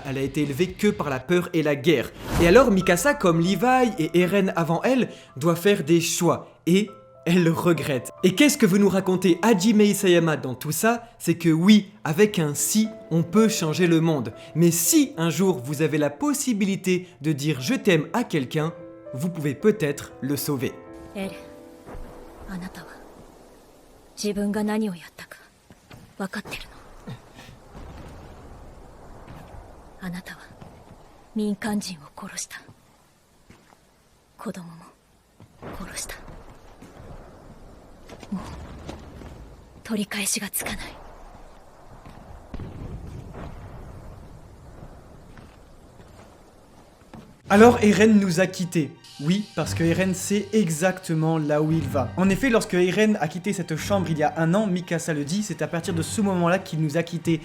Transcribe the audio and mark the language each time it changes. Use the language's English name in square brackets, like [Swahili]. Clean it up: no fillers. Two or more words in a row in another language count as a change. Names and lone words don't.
[French] Elle a été élevée que par la peur et la guerre. Et alors Mikasa, comme Levi et Eren avant elle, doit faire des choix et elle le regrette. Et qu'est-ce que veut nous raconter Hajime Isayama dans tout ça? C'est que oui, avec un si, on peut changer le monde. Mais si un jour vous avez la possibilité de dire je t'aime à quelqu'un, vous pouvez peut-être le sauver. [Japanese] エレン、あなたは自分が何をやったか分かってるの？あなたは民間人を殺した。子供も殺した。もう取り返しがつかない。 [French] Alors Eren nous a quittés. Oui, parce que Eren sait exactement là où il va. En effet, lorsque Eren a quitté cette chambre il y a 1 an, Mikasa le dit, c'est à partir de ce moment-là qu'il nous a quittés.